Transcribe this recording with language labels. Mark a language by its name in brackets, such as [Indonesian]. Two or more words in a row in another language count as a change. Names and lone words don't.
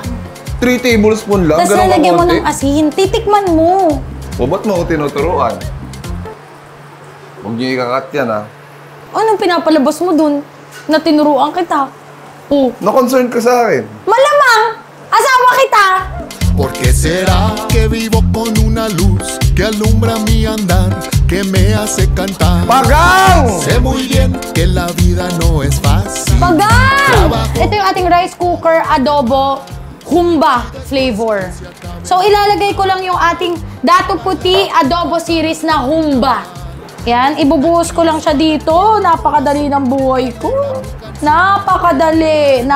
[Filipino] 3 tablespoon lang. Tapos Ganun lalagyan mo kakonti. ng asin. Titikman mo. O, ba't mo ako tinuturuan? Huwag niyo ikakat yan ah. Anong pinapalabas mo dun? Na tinuruan kita. Oh. Na-concern ka sa akin. Malamang! Asawa kita! [Spanish] ¿Por qué será que vivo con una luz que alumbra mi andar, que me hace cantar? Pagang! Sé muy bien que la vida no es fácil. Pagang! [Filipino] Ito yung ating [English] rice cooker [Filipino] adobo humba flavor. So, ilalagay ko lang yung ating Dato Puti adobo series na humba. Yan, ibubuhos ko lang siya dito. Napakadali ng buhay ko. Napakadali.